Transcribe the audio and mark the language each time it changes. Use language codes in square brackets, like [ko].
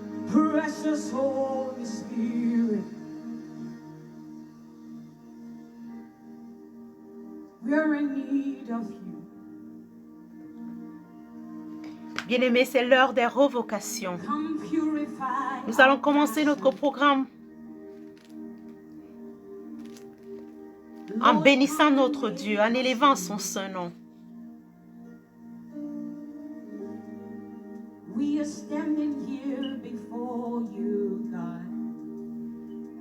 [en] Precious Holy Spirit, we're in need of you. [fr] Bien-aimé, c'est l'heure des révocations. [en] Come purify. [fr] Nous allons commencer notre programme en bénissant notre Dieu, en élevant son saint nom. [en] We are standing here before you, God.